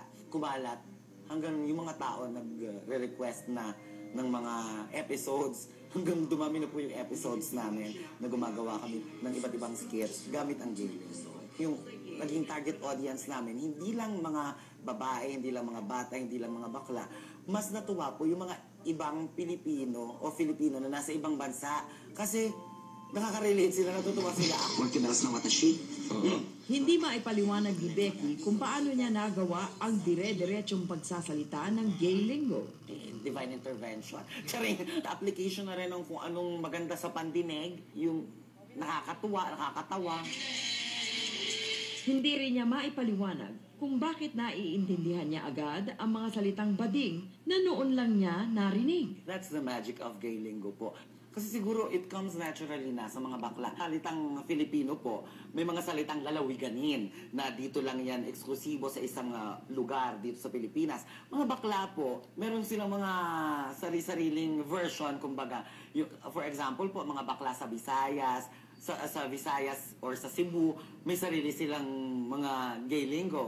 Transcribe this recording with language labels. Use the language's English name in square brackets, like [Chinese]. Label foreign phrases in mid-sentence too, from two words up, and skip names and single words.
[Filipino] Kumalat hanggang yung mga tao nagre-request na ng mga episodes, hanggang dumami na po yung episodes namin na gumagawa kami ng iba't ibang skits gamit ang [English] gay lingo. [Filipino] Yung naging target audience namin, hindi lang mga babae, hindi lang mga bata, hindi lang mga bakla. Mas natuwa po yung mga ibang Pilipino o Filipino na nasa ibang bansa. Kasi nakaka-relate sila, natutuwa sila. 俺ってナスの私 Hindi maipaliwanag ni Becky kung paano niya nagawa ang dire-diretsong pagsasalita ng [English] gay lingo. Divine intervention. [Filipino] Charing, application na rin ng kung anong maganda sa pandinig, yung nakakatuwa, nakakatawa. Hindi rin niya maipaliwanag kung bakit naiintindihan niya agad ang mga salitang bading na noon lang niya narinig. [English] That's the magic of gay lingo po. [Filipino] Kasi siguro [English] it comes naturally [Filipino] na sa mga bakla. Salitang Filipino po, may mga salitang lalawiganin na dito lang yan eksklusibo sa isang lugar dito sa Pilipinas. Mga bakla po, meron silang mga sari-sariling version, kumbaga. [English] For example [Filipino] po, mga bakla sa Visayas, sa Visayas or sa Cebu, may sarili silang mga [English] gay lingo.